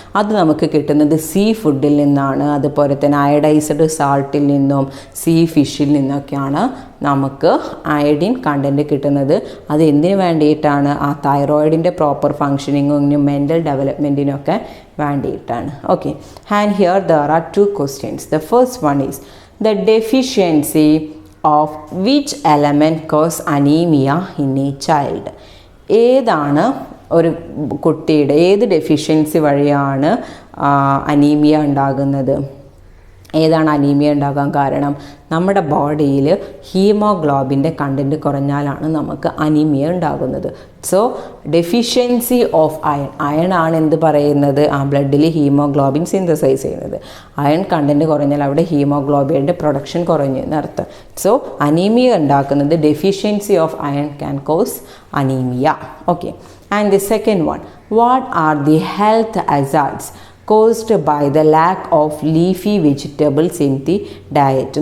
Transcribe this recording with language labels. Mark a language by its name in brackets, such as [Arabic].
[Malayalam] അത് നമുക്ക് കിട്ടുന്നത് സീ ഫുഡിൽ നിന്നാണ്. അതുപോലെ തന്നെ അയഡൈസ്ഡ് സാൾട്ടിൽ നിന്നും സീ ഫിഷിൽ നിന്നൊക്കെയാണ് നമുക്ക് അയഡിൻ കണ്ടൻറ്റ് കിട്ടുന്നത്. അത് എന്തിനു വേണ്ടിയിട്ടാണ്? ആ തൈറോയിഡിൻ്റെ പ്രോപ്പർ ഫങ്ഷനിങ്ങിനും മെൻ്റൽ ഡെവലപ്മെൻറ്റിനൊക്കെ വേണ്ടിയിട്ടാണ്. Okay. [English] And here there are 2 questions. The first one is the deficiency of which element cause anemia in a child. [Malayalam] ഏതാണ് ഒരു കുട്ടിയുടെ ഏത് ഡെഫിഷ്യൻസി വഴിയാണ് അനീമിയ ഉണ്ടാകുന്നത്? ഏതാണ് അനീമിയ ഉണ്ടാകാൻ കാരണം? നമ്മുടെ ബോഡിയിൽ ഹീമോഗ്ലോബിൻ്റെ കണ്ടൻറ്റ് കുറഞ്ഞാലാണ് നമുക്ക് അനീമിയ ഉണ്ടാകുന്നത്. [English] so deficiency of iron, [Malayalam] iron ആണ് എന്ത് പറയുന്നത്? ആ ബ്ലഡിൽ ഹീമോഗ്ലോബിൻ സിന്തസൈസ് ചെയ്യുന്നത്. അയൺ കണ്ടൻറ്റ് കുറഞ്ഞാൽ അവിടെ ഹീമോഗ്ലോബിൻ്റെ പ്രൊഡക്ഷൻ കുറഞ്ഞു എന്നർത്ഥം. [English] so [Malayalam] അനീമിയ ഉണ്ടാക്കുന്നത് [English] Deficiency of iron can cause anaemia. Okay. And the second one, what are the health hazards caused by the lack of leafy vegetables in the diet.